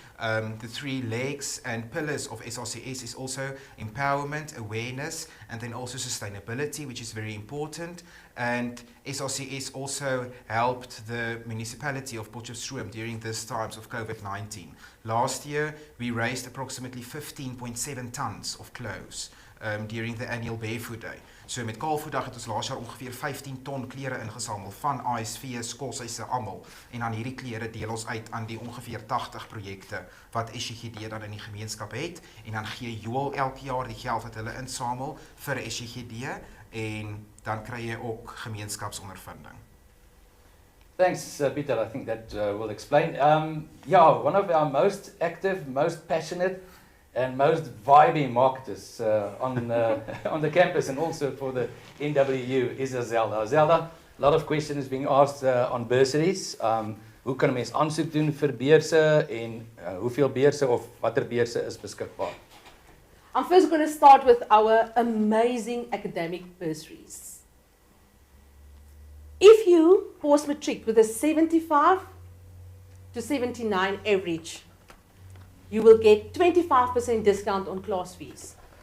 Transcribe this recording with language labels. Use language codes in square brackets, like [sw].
[en] The 3 legs and pillars of SRCS is also empowerment, awareness, and then also sustainability, which is very important. And SRCS also helped the municipality of Potchefstroom during these times of COVID-19. Last year, we raised approximately 15.7 tons of clothes during the annual Barefoot Day. [af] So met Kaalvoetdag het ons laas jaar ongeveer 15 ton klere ingesamel van ASV, skoolhuise almal. En dan hierdie klere deel ons uit aan die ongeveer 80 projekte wat SGD dan in die gemeenskap het. En dan gee Joel elke jaar die geld wat hulle insamel vir SGD en dan kry jy ook gemeenskapsondervinding. [en] Thanks, Peter. I think that will explain. One of our most active, most passionate, and most vibey marketers on the campus and also for the NWU is Zelda. Zelda, a lot of questions being asked on bursaries. [af] Hoe kan 'n mens aansoek doen vir beurse en hoeveel beurse of watter beurse is beskikbaar? [en] I'm first going to start with our amazing academic bursaries. If you post-matric with a 75 to 79 average, you will get 25% discount on class fees.